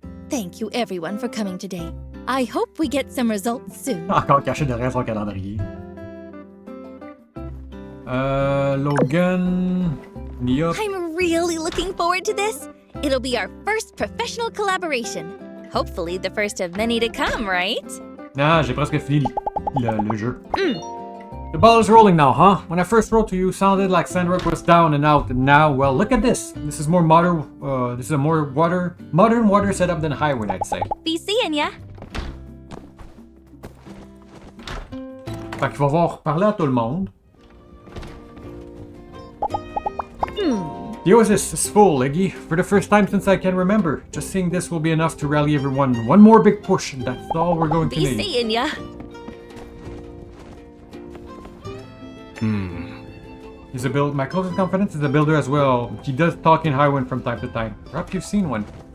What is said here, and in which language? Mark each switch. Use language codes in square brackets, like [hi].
[en] Thank you everyone for coming today. I hope we get some results soon. [fr] Encore caché derrière son calendrier. [en] Logan... Nia... I'm really looking forward to this. It'll be our first professional collaboration. Hopefully the first of many to come, right? [fr] Ah, j'ai presque fini le jeu. [en] The ball is rolling now, huh? When I first wrote to you, sounded like Sandrock was down and out, and now, well, look at this. This is more modern. This is a more modern water setup than Highwood, I'd say. Be seeing ya. [fr] Fait qu'il va voir parler à tout le monde. [en] The Oasis is full, Iggy. For the first time since I can remember. Just seeing this will be enough to rally everyone. One more big push, and that's all we're going to Be need. seeing ya. He's a build. My closest confidence is a builder as well. He does talk in Highwind from time to time. Perhaps you've seen one.